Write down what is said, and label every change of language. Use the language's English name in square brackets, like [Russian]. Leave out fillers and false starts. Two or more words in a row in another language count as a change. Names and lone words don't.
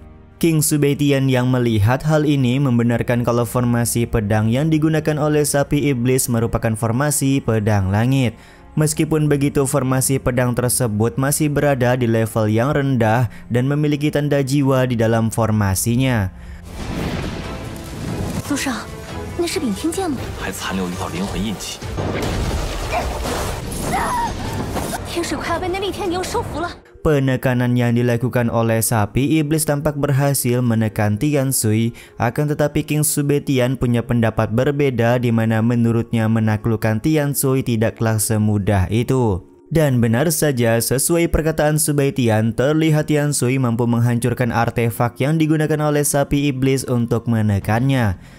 [Indonesian] King Su Beitian yang melihat hal ini membenarkan kalau formasi pedang yang digunakan oleh sapi iblis merupakan formasi pedang langit. Meskipun begitu, formasi pedang tersebut masih berada di level yang rendah dan memiliki tanda jiwa di dalam formasinya. [Chinese] 陆少，那是丙天剑吗？还残留一道灵魂印记。天水快要被那厉天牛收服了。 [Indonesian] Penekanan yang dilakukan oleh sapi iblis tampak berhasil menekan Tian Sui. Akan tetapi King Su Beitian punya pendapat berbeda di mana menurutnya menaklukkan Tian Sui tidaklah semudah itu. Dan benar saja, sesuai perkataan Su Beitian, terlihat Tian Sui mampu menghancurkan artefak yang digunakan oleh sapi iblis untuk menekannya.